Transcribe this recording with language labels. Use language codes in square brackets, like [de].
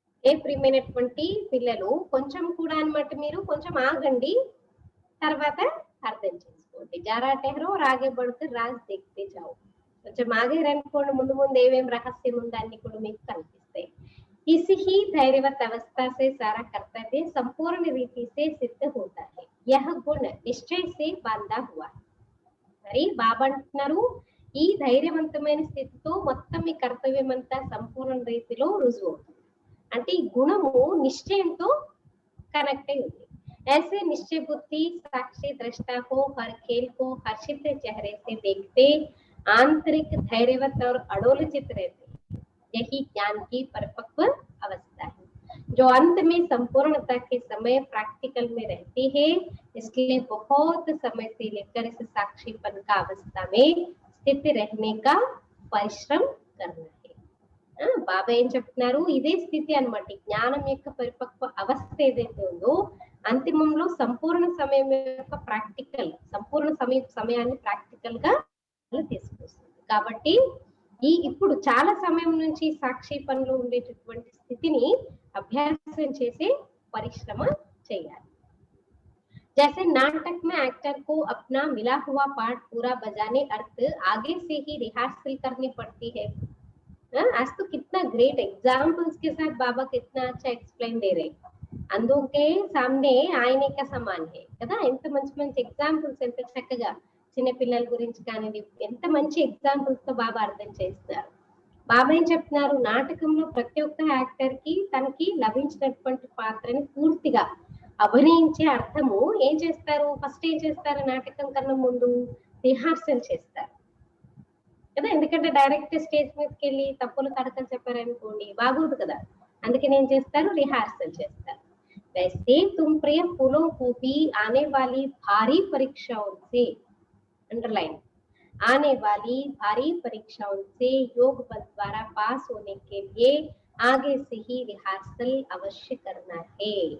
[te] ఏ ప్రియమైనటువంటి పిల్లలు కొంచెం కూడా అన్నమాట, మీరు కొంచెం ఆగండి, తర్వాత అర్థం చేసుకోండి. [hi] జారా టెహరో రాగే బడుతూ రాజ్ దేఖ్తే జాओ. [te] కొంచెం ఆగారనుకోండి, ముందు ముందు ఏమేం రహస్యం ఉందో అన్ని కూడా మీకు కనిపిస్తాయి. [hi] इसी ही धैर्यवत अवस्था से सारा कर्तव्य संपूर्ण रीति से सिद्ध होता है. यह गुण निश्चय से बांधा हुआ है. [te] మరి బాబా అంటున్నారు, ఈ ధైర్యవంతమైన స్థితితో మొత్తం మీ కర్తవ్యం అంతా సంపూర్ణ రీతిలో రుజువు అవుతుంది. అంటే ఈ గుణము నిశ్చయంతో కనెక్ట్ అయి ఉంది. [hi] ऐसे निश्चय बुद्धि साक्षी दृष्टा को हर खेल को हर्षित चेहरे से देखते आंतरिक धैर्यवत और अडोलचित रहते. यही ज्ञान की परिपक्व अवस्था है, जो अंत में संपूर्णता के समय प्रैक्टिकल में रहती है. इसलिए बहुत समय से लेकर इस साक्षीपन का अवस्था में स्थित रहने का परिश्रम करना है. [te] బాబా ఏం చెప్తున్నారు, ఇదే స్థితి అన్నమాట. జ్ఞానం యొక్క పరిపక్వ అవస్థ ఏదైతే ఉందో అంతిమంలో సంపూర్ణ సమయం యొక్క సంపూర్ణ సమయాన్ని ప్రాక్టికల్ గా తీసుకొస్తుంది. కాబట్టి ఇప్పుడు చాలా సమయం నుంచి సాక్షి పనిలో ఉండేటటువంటి స్థితిని అభ్యాసం చేసే పరిశ్రమ చేయాలి. [hi] जैसे नाटक में एक्टर को अपना मिला हुआ पार्ट पूरा बजाने अर्थ आगे से ही रिहर्सल करनी पड़ती है. आज तो कितना ग्रेट एग्जाम्पल्स के साथ बाबा कितना अच्छा एक्सप्लेन दे रहे. अंधों के सामने आईने का समान है [te] కదా. ఎంత మంచి ఎగ్జాంపుల్స్, ఎంత చక్కగా చిన్న పిల్లల గురించి కానీ ఎంత మంచి ఎగ్జాంపుల్స్ తో బాబా అర్థం చేస్తారు. బాబా ఏం చెప్తున్నారు, నాటకంలో ప్రతి ఒక్క యాక్టర్ కి తనకి లభించినటువంటి పాత్రని పూర్తిగా అభినయించే అర్థము ఏం చేస్తారు, ఫస్ట్ ఏం చేస్తారు, నాటకం కన్నా ముందు రిహార్సల్ చేస్తారు కదా. ఎందుకంటే డైరెక్ట్ స్టేజ్ మీదకి వెళ్ళి తప్పులు తడకలు చెప్పారనుకోండి బాగోదు కదా. అందుకని ఏం చేస్తారు, రిహార్సల్ చేస్తారు. [hi] वैसे तुम प्रिय फूलों को भी आने वाली भारी परीक्षाओं से, अंडरलाइन, आने वाली भारी परीक्षाओं से योग बल द्वारा पास होने के लिए आगे से ही रिहर्सल अवश्य करनी है.